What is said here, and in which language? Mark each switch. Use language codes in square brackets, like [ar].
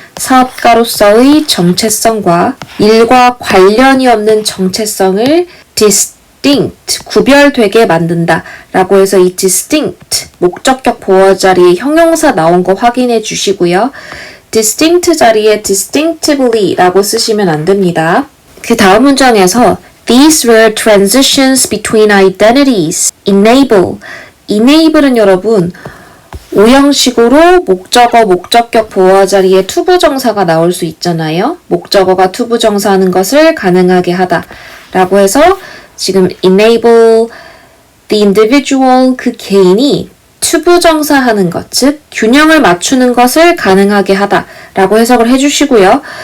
[ko] 사업가로서의 정체성과 일과 관련이 없는 정체성을 distinct, 구별되게 만든다 라고 해서 이 distinct, 목적격 보어 자리에 형용사 나온 거 확인해 주시고요. distinct 자리에 distinctively 라고 쓰시면 안 됩니다. 그 다음 문장에서 [en] These were transitions between identities. [ko] enable은 여러분 오형식으로 목적어, 목적격 보어 자리에 투부정사가 나올 수 있잖아요. 목적어가 투부정사하는 것을 가능하게 하다 라고 해서 지금 [en] enable the individual, [ko] 그 개인이 투부정사하는 것, 즉 균형을 맞추는 것을 가능하게 하다 라고 해석을 해주시고요.